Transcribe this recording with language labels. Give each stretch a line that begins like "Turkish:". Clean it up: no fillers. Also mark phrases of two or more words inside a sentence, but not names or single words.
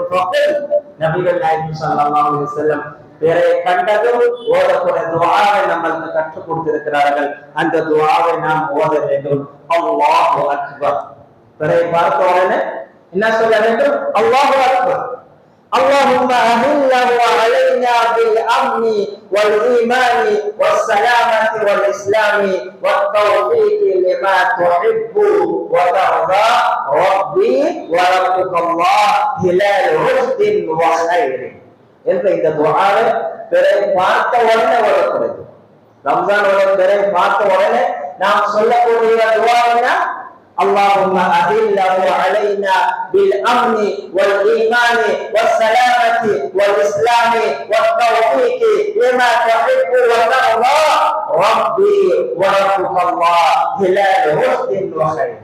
Tamil: ஃபகல் நபிகள் நாயகம்
Arabic: صلى الله عليه وسلم
Tamil: பிறை கண்டதும் ஓதக்கூடிய துஆவை நமக்கு கற்றுக் கொடுத்திருக்கிறார்கள். அந்த துஆவை நாம் ஓத வேண்டும்.
Arabic: الله أكبر,
Tamil: பிறை பார்த்த உடனே என்ன சொல்ல வேண்டும்,
Arabic: الله أكبر. اللهم أهله علينا بالأمن والإيمان والسلامة والإسلام والتوفيق لما تحب وترضى ربي وربك الله هلال رشد وخير.
Tamil: என்ற இந்த துஆவை பிறகு பார்த்த உடனே வரக்கூடாது. ரம்ஜானோட பிறை பார்த்த உடனே நாம் சொல்லக்கூடிய துஆ என்ன?
Arabic: اللهم أهله علينا بالأمن والإيمان والسلامة والإسلام والتوفيق لما تحب وترضى ربي وربك الله هلال حسن وخير.